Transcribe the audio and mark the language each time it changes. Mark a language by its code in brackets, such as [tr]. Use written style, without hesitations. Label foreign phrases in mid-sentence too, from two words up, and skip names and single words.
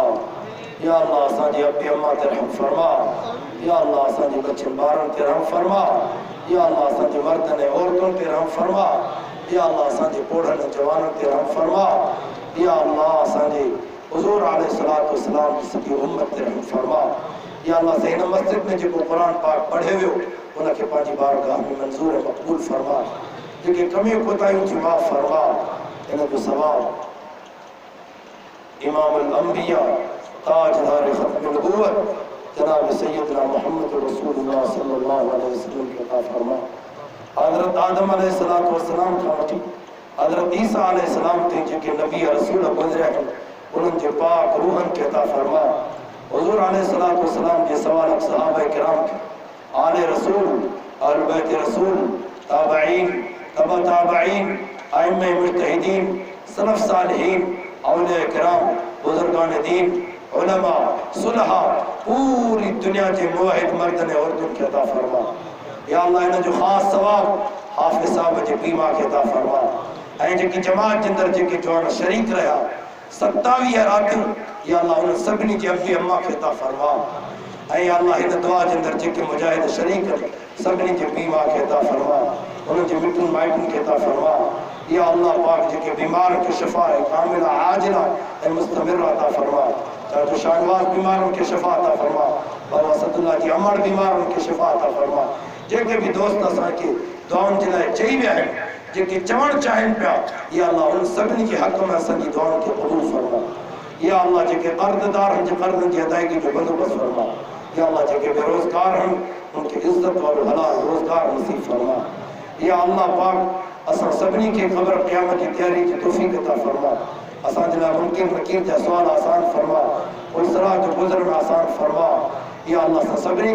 [sd] या अल्लाह असांजी अब्बी अम्मा ते रहम फरमा या अल्लाह असांजी बच्चन ॿारन ते रहम फरमा या अल्लाह असांजे मर्दन ऐं औरतुन ते रहम फरमा या अल्लाह असांजे पोढ़न जवानन ते रहम फरमा या अल्लाह असांजे हुज़ूर [ar] عليه الصلاة والسلام [sd] की सॼी उम्मत ते रहम फरमा या अल्लाह से इन मस्जिद में जो कुरान पाक पढ़े वियो उनके पांजी बारगाह में मंजूर मकबूल फरमा जेके कमियों कोताहियों जी माफ़ फरमा इन जो सवाब इमाम अल अंबिया ताजदार खत्म नबूवत जनाब सैयदना मोहम्मद रसूलुल्लाह [ar] صلى الله عليه وسلم [sd] के अता फरमा हजरत आदम [ar] عليه الصلاة والسلام [sd] का वठी हजरत ईसा अलैहिस्सलाम ते जेके नबी रसूल गुज़रिया उन्हनि जे पाक रूहन के अता फरमा हुज़ूर [ar] عليه الصلاة والسلام [sd] जे सवाल सहाबा किराम के आले रसूल अहल बैत रसूल ताबईन तबा ताबईन आइम्मे मुज्तहिदीन सलफ सालिहीन औलिया किराम बुजुर्गान दीन उलमा सुलहा पूरी दुनिया के मुवहिद मर्दन औरतन के अता फरमा या अल्लाह इन जो खास सवाब हाफिज साहब जे बीमा के अता फरमा ऐं जेकी जमात जे अंदर जेके जवान शरीक रहा 27 रातूं या अल्लाह उन सभिनी जे अब्बी अम्मा के अता फरमा ऐं अल्लाह इन दुआ जे अंदर जेके मुजाहिद शरीक सभिनी जे बीमा के अता फरमा उन जे मिटन माइटन के अता फरमा या अल्लाह पाक जेके बीमार के शिफा कामिला आजिला ऐं मुस्तमिर अता फरमा चाहे तो शानवाज बीमारों के शिफा अता फरमा बाबा सदुल्ला जी अमर बीमारों के शिफा अता फरमा जेके भी दोस्त असा के दुआउन जे लाइ चई विया आहिनि जेके चवण चाहिनि पिया या अल्लाह उन सभिनी के हक़ में असांजी दुआउन खे क़बूल फरमा या अल्लाह जेके कर्ज़दार आहिनि जे कर्ज़नि जी अदायगी जो बंदोबस्त फरमा या अल्लाह जेके बेरोज़गार आहिनि उनके इज़्ज़त वारो हलाल रोज़गार नसीब फरमा या अल्लाह पाक असां सभिनी खे ख़बर क़यामत जी तैयारी जी तौफ़ीक़ अता फरमा असांजे लाइ मुमकिन नकीर जा सुवाल आसान फरमा उसरा जो गुज़रन आसान फरमा या अल्लाह असां सभिनी